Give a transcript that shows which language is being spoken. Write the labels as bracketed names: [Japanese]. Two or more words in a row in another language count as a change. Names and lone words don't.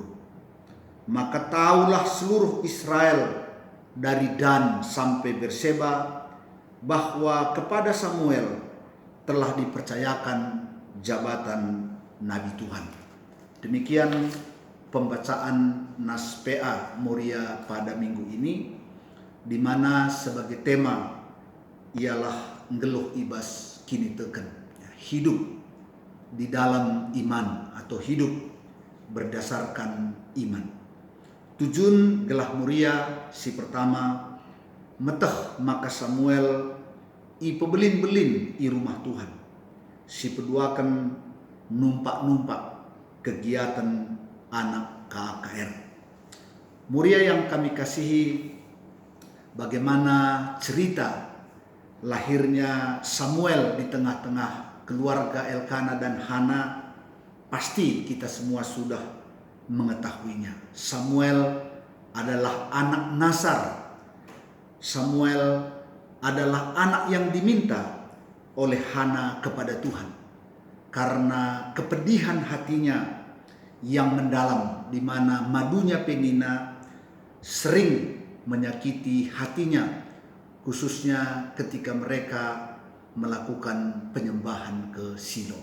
[Indonesian] Maka tahulah seluruh Israel dari Dan sampai Berseba bahwa kepada Samuel telah dipercayakan jabatan Nabi Tuhan. Demikian pembacaan nas PA Moria pada minggu ini, di mana sebagai tema ialah [Batak Karo] ngeluh ibas kini teken, [Indonesian] hidup di dalam iman atau hidup berdasarkan iman. [Batak Karo] Tujun gelah Moria si pertama meteh maka Samuel i pebelin-belin i rumah Tuhan. Si peduakan numpak-numpak kegiatan anak KKR. [Indonesian] Muria yang kami kasihi, bagaimana cerita lahirnya Samuel di tengah-tengah keluarga Elkana dan Hana, pasti kita semua sudah mengetahuinya. Samuel adalah anak Nasar. Samuel adalah anak yang diminta oleh Hana kepada Tuhan karena kepedihan hatinya yang mendalam, di mana madunya Penina sering menyakiti hatinya, khususnya ketika mereka melakukan penyembahan ke Silo.